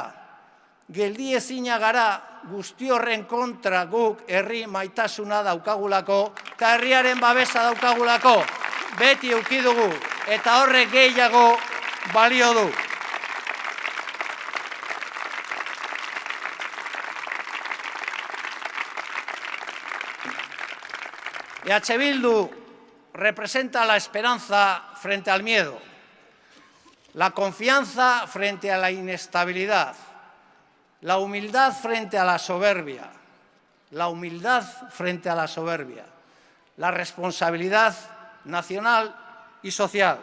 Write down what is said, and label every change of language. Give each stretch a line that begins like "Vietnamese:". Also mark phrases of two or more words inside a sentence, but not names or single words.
Basque: Geldiezina gara guzti horren kontra guk herri maitasuna daukagulako, eta herriaren babesa daukagulako, beti eduki dugu, eta horrek gehiago balio du.
Spanish: EH Bildu representa la esperanza frente al miedo, la confianza frente a la inestabilidad, la humildad frente a la soberbia, la humildad frente a la soberbia, la responsabilidad nacional y social.